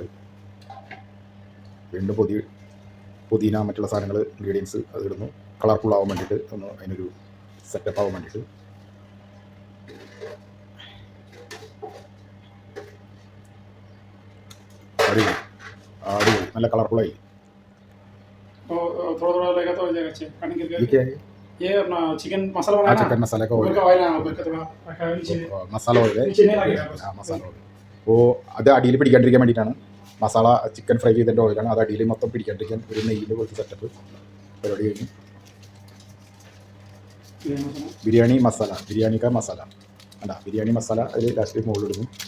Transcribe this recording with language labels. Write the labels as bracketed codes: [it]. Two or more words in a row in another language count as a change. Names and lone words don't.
[ml] വീണ്ടും പുതിന മറ്റുള്ള സാധനങ്ങൾ ഇൻഗ്രീഡിയൻസ് അത് ഇടുന്നു. കളർഫുൾ ആവാൻ വേണ്ടിയിട്ട്, ഒന്ന് അതിനൊരു സെറ്റപ്പ് ആവാൻ വേണ്ടിയിട്ട്. അടിപൊളി അടിപൊളി, നല്ല കളർഫുള്ളായി. [hi] ये अपना चिकन मसाला बनाना है। चिकन मसाले का ऑयल [ml] മസാല ഓയിൽ. മസാല ഓയിൽ അത് അടിയിൽ പിടിക്കാണ്ടിരിക്കാൻ വേണ്ടിയിട്ടാണ്. മസാല ചിക്കൻ ഫ്രൈ ചെയ്തതിൻ്റെ ഓയിലാണ്. അത് അടിയിൽ മൊത്തം പിടിക്കാണ്ടിരിക്കാൻ ഒരു നെയ്യിൽ കുറച്ച് സെറ്റപ്പ് പരിപാടി കഴിഞ്ഞു. ബിരിയാണി മസാല, ബിരിയാണിക്ക മസാല അല്ല, ബിരിയാണി മസാല അതിൽ ലാസ്റ്റ് മുകളിലിടുന്നു.